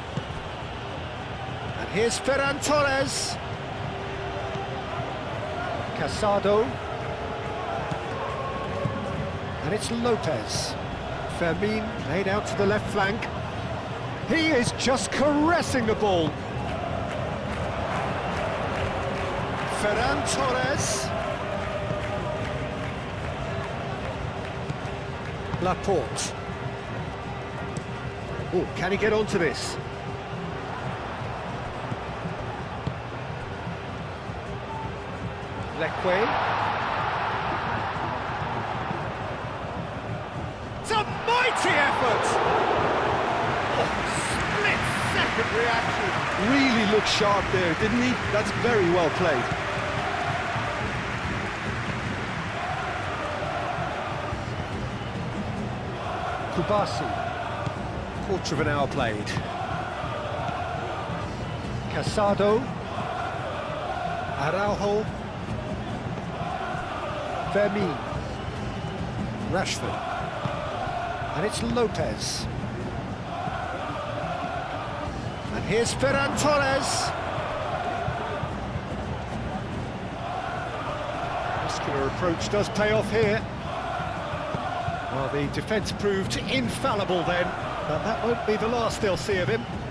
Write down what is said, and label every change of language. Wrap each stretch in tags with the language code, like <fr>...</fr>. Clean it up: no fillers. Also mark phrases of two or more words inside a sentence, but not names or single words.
<en>And here's Ferran Torres. Casado. And it's Lopez. Fermin laid out to the left flank. He is just caressing the ball. Ferran Torres. Laporte. Oh, can he get onto this? Leque. It's a mighty effort! Oh, split-second reaction. Really looked sharp there, didn't he? That's very well played. Kubasi. Quarter of an hour played. Casado. Araujo. Fermin. Rashford. And it's Lopez. And here's Ferran Torres. Muscular approach does pay off here. Well, the defence proved infallible then, but that won't be the last they'll see of him.</en>